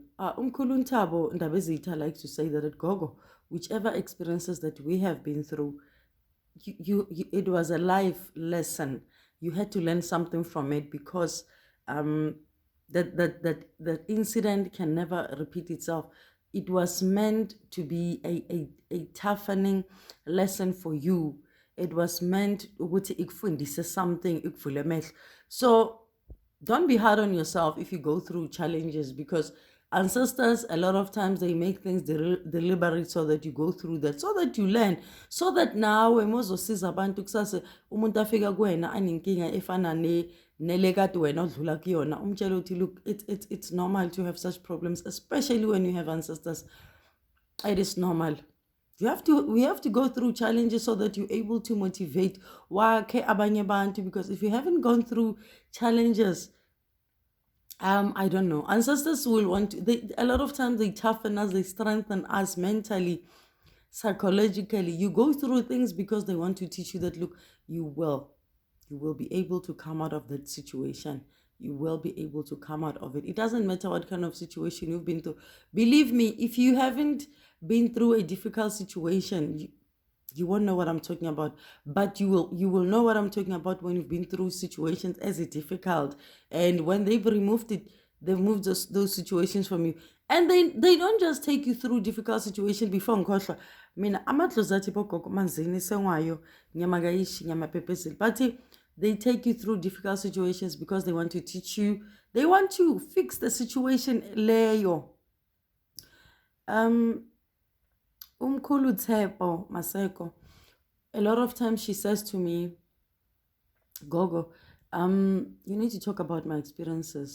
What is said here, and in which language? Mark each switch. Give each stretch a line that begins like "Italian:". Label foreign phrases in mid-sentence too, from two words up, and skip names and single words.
English: Umkhulu Ntabo Ndabezitha likes to say that at Gogo, whichever experiences that we have been through, it was a life lesson. You had to learn something from it because that incident can never repeat itself. It was meant to be a toughening lesson for you. It was meant
North Ndebele: ukuthi ikufundise
English: something,
North Ndebele: ikuvule amehlo.
English: So don't be hard on yourself if you go through challenges, because ancestors, a lot of times, they make things deliberate so that you go through that, so that you learn, so that now
North Ndebele: mozosiza abantu kusasa umuntu afika kuwena anenkinga efana nele kade wena odlula kuyona, umtshela uthi
English: look, it's normal to have such problems, especially when you have ancestors. It is normal. We have to go through challenges so that you're able to motivate
North Ndebele: wakhe abanye abantu,
English: because if you haven't gone through challenges, I don't know, ancestors will want to, a lot of times they toughen us, they strengthen us mentally, psychologically. You go through things because they want to teach you that, look, you will be able to come out of that situation. You will be able to come out of it. It doesn't matter what kind of situation you've been through. Believe me, if you haven't been through a difficult situation, you won't know what I'm talking about, but you will know what I'm talking about when you've been through situations as difficult. And when they've removed it, they've moved those situations from you. And they don't just take you through difficult situations before ngikhohlwa.
North Ndebele: Mina amadlozi athi bogogo manzini sengwayo nyamagayishi nyamapepezeli.
English: But they take you through difficult situations because they want to teach you. They want to fix the situation leyo. Umkhulu Tshepo Maseko, a lot of times she says to me, Gogo, you need to talk about my experiences.